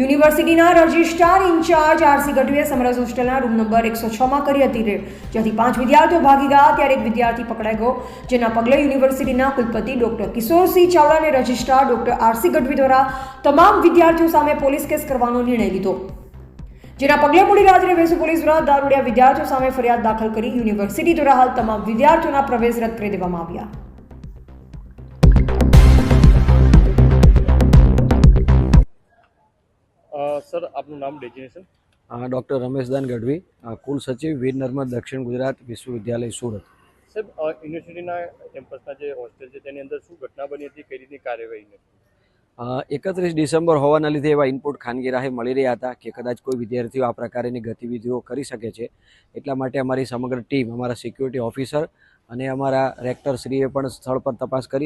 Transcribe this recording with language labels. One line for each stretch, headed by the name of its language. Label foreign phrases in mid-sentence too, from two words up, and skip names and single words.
Gujarati: યુનિવર્સિટીના રજિસ્ટ્રાર ઇન્ચાર્જ આરસી ગઢવીએ સમરસ હોસ્ટેલના રૂમ નંબર 106માં કરી હતી રેડ, જ્યાંથી 5 વિદ્યાર્થીઓ ભાગી ગયા ત્યારે એક વિદ્યાર્થી પકડાઈ ગયો, જેના પગલે યુનિવર્સિટીના કુલપતિ ડોક્ટર કિશોરસિંહ ચાવડા અને રજિસ્ટ્રાર ડોક્ટર આરસી ગઢવી દ્વારા તમામ વિદ્યાર્થીઓ સામે પોલીસ કેસ કરવાનો નિર્ણય લીધો, જેના પગલે મોડી રાત્રે વેસુ પોલીસ દ્વારા દારૂડિયા વિદ્યાર્થીઓ સામે ફરિયાદ દાખલ કરી યુનિવર્સિટી દ્વારા હાલ તમામ વિદ્યાર્થીઓના પ્રવેશ રદ કરી દેવામાં આવ્યા। सर आपનું નામ ડેઝિગ્નેશન?
Hindi: डॉक्टर रमेशदान गढ़वी, कुल सचिव वीर नर्मद दक्षिण गुजरात विश्वविद्यालय सूरत।
Gujarati: સાહેબ, યુનિવર્સિટીના કેમ્પસના જે હોસ્ટેલ છે તેની અંદર શું ઘટના બની હતી, કઈ રીતની કાર્યવાહી? 31 ડિસેમ્બર હોવાના લીધે એવા ઇનપુટ ખાનગી રાહે મળી રહ્યા હતા કે કદાચ કોઈ વિદ્યાર્થીઓ આ પ્રકારની ગતિવિધિઓ કરી શકે છે, એટલા માટે અમારી સમગ્ર ટીમ, અમારા સિક્યુરિટી ઓફિસર અને અમારા રેક્ટરશ્રીએ પણ સ્થળ પર તપાસ કરી।